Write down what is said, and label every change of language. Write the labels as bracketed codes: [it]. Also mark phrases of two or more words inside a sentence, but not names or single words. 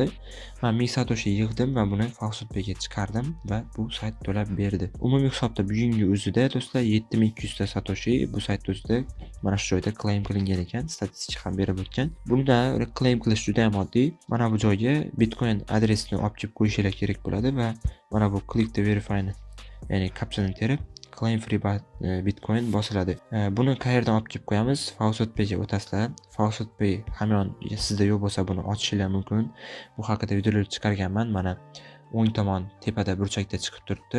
[uz] Men 1000 satoshi yig'dim va buni Faucet Pay'ga chiqardim va bu sayt to'lab berdi. Umumiy hisobda bugungi o'zida do'stlar 7200 ta satoshi bu sayt o'zida mana shu joyda claim qilingan ekan, statistika ham berib o'tgan. Bunda claim qilish juda ham oddiy. Mana bu joyga Bitcoin adresini olib kelib qo'yishingiz kerak bo'ladi va mana bu [en] click to verify [uz] ni, ya'ni kapchani terib [en] claim free Bitcoin [uz] bosiladi. Buni qayerdan olib kelib qo'yamiz? Faucet Pay'ga o'tasizlar. Faucet Pay hamon sizda yo'q bo'lsa buni ochishingiz mumkin. Bu haqida videolar chiqarganman. Mana o'ng tomon tepada burchakda chiqib turibdi.